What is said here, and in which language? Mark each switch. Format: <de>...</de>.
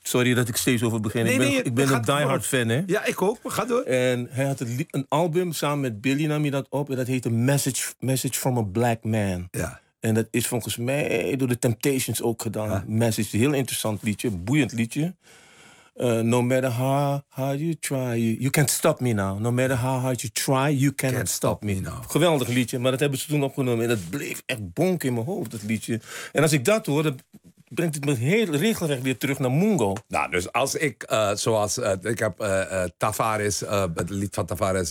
<nl>Sorry dat ik steeds over begin. Nee, ik ben een diehard fan, hè? Ja, ik ook. Ga door. En hij had een album samen met Billy, nam je dat op. En dat heette Message from a Black Man. Ja. En dat is volgens mij door de Temptations ook gedaan. Ja. Message, een heel interessant liedje, boeiend liedje.</nl> <en>No matter how you try, you can't stop me now. No matter how hard you try, you can't stop me now.</en> <nl>Geweldig liedje, maar dat hebben ze toen opgenomen. En dat bleef echt bonk in mijn hoofd, dat liedje. En als ik dat hoor, dan brengt het me heel regelrecht weer terug naar Mungo. Nou, dus als ik, ik heb Tavares, het lied van Tavares...</nl>